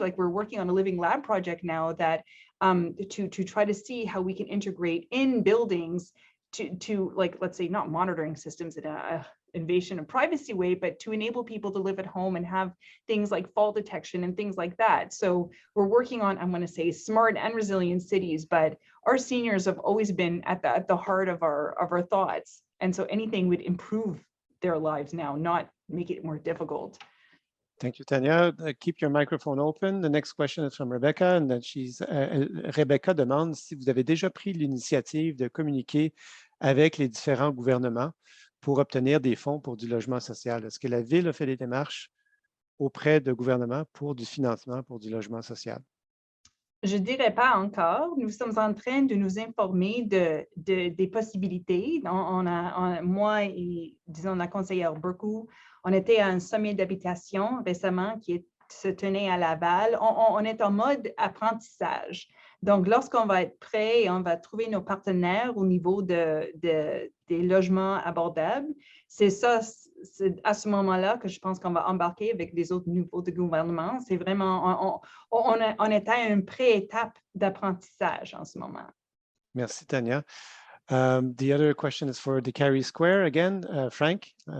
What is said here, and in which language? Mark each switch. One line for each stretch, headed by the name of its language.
English: Like we're working on a living lab project now that to try to see how we can integrate in buildings to like, let's say, not monitoring systems in a invasion of privacy way, but to enable people to live at home and have things like fall detection and things like that. So we're working on, I'm going to say, smart and resilient cities, but our seniors have always been at the heart of our thoughts. And so anything would improve their lives now, not make it more difficult. Thank you, Tanya. Keep your microphone open. The next question is from Rebecca, and then Rebecca
French: demande si vous avez déjà pris l'initiative de communiquer avec les différents gouvernements pour obtenir des fonds pour du logement social. Est-ce que la ville a fait des démarches auprès de gouvernements pour du financement pour du logement social? Je ne dirais pas encore. Nous sommes en train de nous informer des possibilités. Moi et, disons, la conseillère Berku, on était à un sommet d'habitation récemment qui se tenait à Laval. On est en mode apprentissage. Donc, lorsqu'on va être prêt et on va trouver nos partenaires au niveau des logements abordables, c'est à ce moment-là que je pense qu'on va embarquer avec les autres niveaux de gouvernement. C'est vraiment, on est à une pré-étape d'apprentissage en ce moment. Merci, Tanya.
English: The other question is for Décarie Square again, Frank.